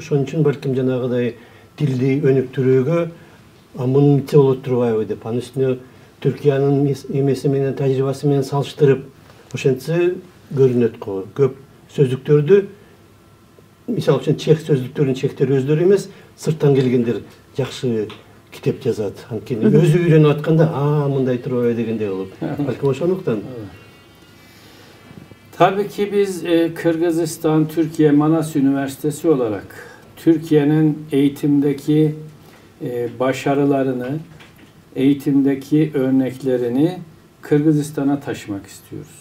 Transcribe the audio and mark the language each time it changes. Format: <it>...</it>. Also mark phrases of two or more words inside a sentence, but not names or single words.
<ky>Ошон үчүн балким жанагыдай тилди өнүктүрүүгө мынча болот турбайбы деп, анын үстүнө Түркиянын эмеси менен тажрыйбасы менен салыштырып ошентсе көрүнөт го. Көп сөздүктөрдү мисалы үчүн чех сөздүктөрүнүн чектери өздөрү эмес, сырттан келгендер жакшы китеп жазат. Анткени өзү үйрөнүп атканда, мындай турбайбы дегендей болуп. Балким ошондуктан.</ky> <tr>Tabii ki biz Kırgızistan, Türkiye Manas Üniversitesi olarak Türkiye'nin eğitimdeki başarılarını, eğitimdeki örneklerini Kırgızistan'a taşımak istiyoruz.</tr>